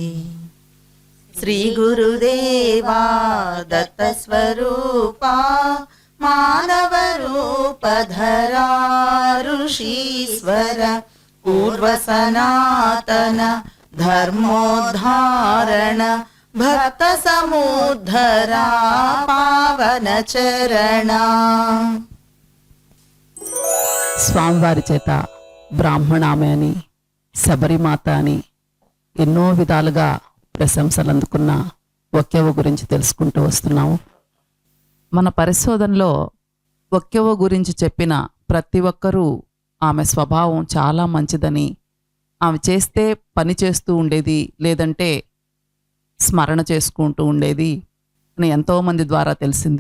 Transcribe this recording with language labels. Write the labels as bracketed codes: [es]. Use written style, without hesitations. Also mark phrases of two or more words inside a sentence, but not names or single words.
[sa] श्रीगुरुदेवा दत्तस्वरूपा मानवरूपधरा ऋषीश्वर पूर्वसनातन धर्मोद्धारण भक्त समुद्धरा पावन चरण। [te] స్వామివారి చేత బ్రాహ్మణామె అని శబరిమాత అని ఎన్నో విధాలుగా ప్రశంసలు అందుకున్న ఒక్కెవ్వ గురించి తెలుసుకుంటూ వస్తున్నాము. మన పరిశోధనలో ఒక్కెవ్వ గురించి చెప్పిన ప్రతి ఒక్కరూ ఆమె స్వభావం చాలా మంచిదని, ఆమె చేస్తే పని చేస్తూ ఉండేది లేదంటే స్మరణ చేసుకుంటూ ఉండేది అని ఎంతోమంది ద్వారా తెలిసింది.